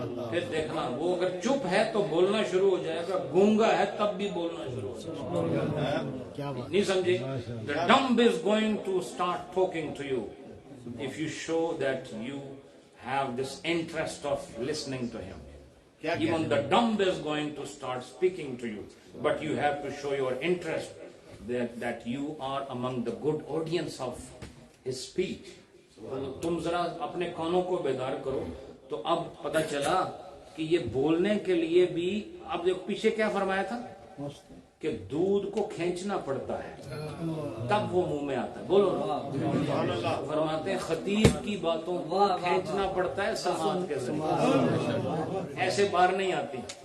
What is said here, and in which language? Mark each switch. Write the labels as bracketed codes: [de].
[ur] پھر دیکھنا وہ اگر چپ ہے تو بولنا شروع ہو جائے گا, گونگا ہے تب بھی بولنا شروع ہو جائے گا. نہیں سمجھے؟ [en] The dumb is going to start talking to you if you show that you have this interest of listening to him. Even the dumb is going to start speaking to you, but you have to show your interest that you are among the good audience of his speech. [ur] تم ذرا اپنے کانوں کو بیدار کرو. تو اب پتہ چلا کہ یہ بولنے کے لیے بھی اب دیکھو پیچھے کیا فرمایا تھا کہ دودھ کو کھینچنا پڑتا ہے تب وہ منہ میں آتا ہے. بولو نا. فرماتے ہیں خطیب کی باتوں کو کھینچنا پڑتا ہے سماعت کے ذریعے, ایسے باہر نہیں آتی.